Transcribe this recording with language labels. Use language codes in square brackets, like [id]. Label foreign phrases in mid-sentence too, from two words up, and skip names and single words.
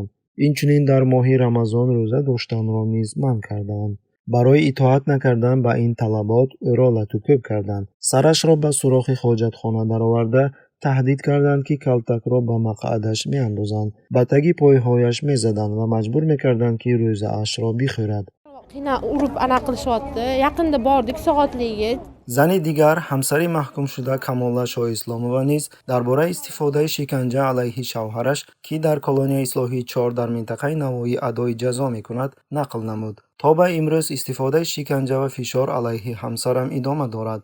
[tg] инчунин дар моҳи Рамазон рӯза доштанро низ манъ карданд. барои итоат накардан ба ин талабот ӯро латӯкӯб карданд. сарашро ба сурохи хоҷатхона дароварда таҳдид карданд ки калтакро ба мақъадаш меандозанд. ба таги пойҳояш мезаданд ва маҷбур мекарданд ки рӯзаашро бихӯрад. [uz] Qiynab urib ana qilishyapti. Yaqinda bordik soatliga. [tg] зани дигар, ҳамсари маҳкумшуда Камолла Shoislomova низ дар бораи истифодаи шиканҷа алайҳи шавҳараш, ки дар колонияи ислоҳии 4 дар минтақаи Навоӣ адои ҷазо мекунад, нақл намуд. то ба имрӯз истифодаи шиканҷа ва фишор алайҳи ҳамсарам идома дорад.